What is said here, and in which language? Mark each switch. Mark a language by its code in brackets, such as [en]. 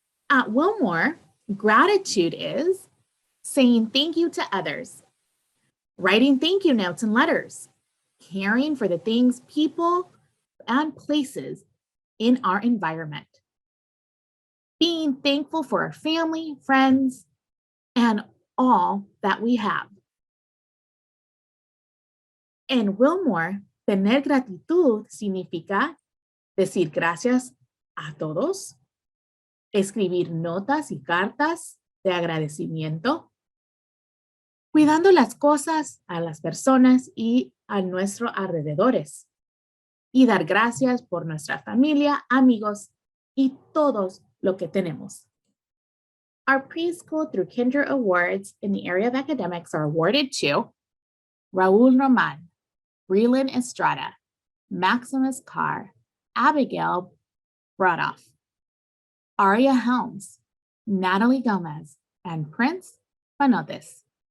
[en] At Willmore, gratitude is saying thank you to others, writing thank you notes and letters, caring for the things, people, and places in our environment, being thankful for our family, friends, and all that we have. [es] En Willmore, tener gratitud significa decir gracias a todos, escribir notas y cartas de agradecimiento, cuidando las cosas, a las personas y a nuestros alrededores, y dar gracias por nuestra familia, amigos y todos lo que tenemos. [en] Our preschool through kinder awards in the area of academics are awarded to Raul Roman, Breland Estrada, Maximus Carr, Abigail Brodoff, Aria Helms, Natalie Gomez, and Prince Banotes.